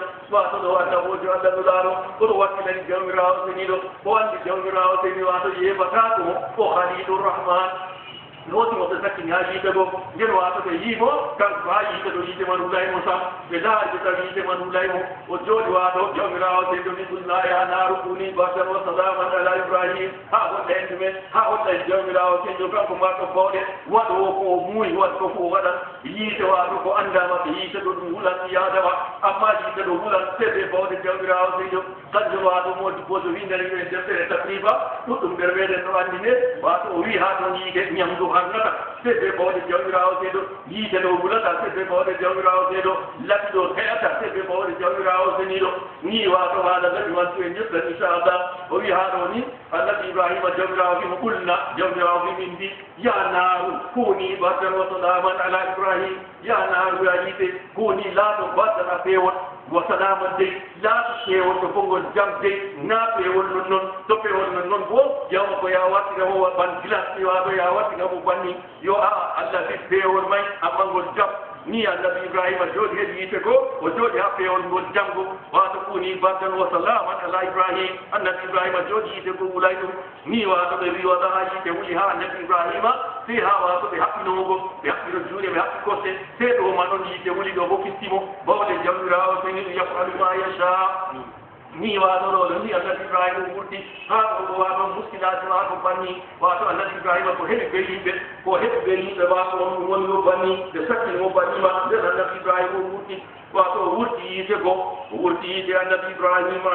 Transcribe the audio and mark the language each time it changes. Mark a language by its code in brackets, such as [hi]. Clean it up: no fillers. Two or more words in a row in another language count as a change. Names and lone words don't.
[ff] wato ɗo anda wojo Allah ɗo laaɗo oɗo wakkilani jawmirawo seniɗo o andi jawmirawo seni wato yeɓata ɗumo o khalilurrahman nootimo ɓe sakkini ha yiide goo nden wato ɓe yiimo kanko ha yiide ɗo yiide man hulaymo sam ɓe laari ɓe tawi yiide man hulaymo o jooɗi wato jawmirawo seydo mi qulna [ar] يا نار كوني بردا وسلاما على إبراهيم [ff] ha hoɗɗa en ɗumen ha hoɗɗa e jawmirawo seydo kanko mbaɗɗo bawɗe waɗo o ko muuyi waɗ ko fof waɗat yiide wato ko andama ɓe yiide ɗo ɗum hulan yadama amma yiide ɗo hulan seeɗe bawɗe jawmirawo seydo kanjum wato modi boso windani ɓe deftere takriba ɗuɗɗum nder meɗen ɗo andi ne wato o wi ha toon yiide ñamdu hannata seeɗe bawɗe jawmirawo seeɗo yiide ɗo wulata seeɗe bawɗe jawmirawo seeɗo laɓi ɗo heƴata seeɗe bawɗe jawmirawo seniɗo ni wato haala nabi wantu en ƴeftan inchallah o wi ha ɗo ni annabi ibrahima jawmirawo wimo ɓulna jawmirawo wi min mbi [ar] يا نار كوني بردا وسلاما على إبراهيم يا نار [ff] ya yiite kuni laaɗo bardan a peewon [ar] وسلاما [ff] dey laaɗo peewol ɗo fongol jam dey na peewol non noon to peewol non noon bo yawma ko ya wattigamo ban gilas wato ya wattigamo banni yo a Allah fi peewol may amma ngol jam ni annabi ibrahima jooɗi heɗi yiite ko o jooɗi ha peewol ngol jamgo wato [ar] كوني بردا وسلاما على إبراهيم [ff] annabi ibrahima jooɗi yiite ko wulay ɗum ni wato ɓe wi waɗa ha yiite wuli ha annabi ibrahima si ha wato ɓe haɓɓinogo ɓe haɓɓino juuɗe ɓe haɓɓi koste se ɗo ma ɗon yiite wuli ɗo bo kittimo bawɗe jawmirawo seni ɗum [ar] يفعل ما يشاء [ff] ni wato ɗo ɗo ni annabi ibrahima wurti ha ɗo wato muskilaji ma ko banni wato annabi ibrahima ko heɓi be yimɓe ko heɓi be yimɓe wato on ɗum woni ɗo banni ɓe sakkini mo bannima nden annabi ibrahima o wurti wato o wurti yiide go o wurti yiide annabi ibrahima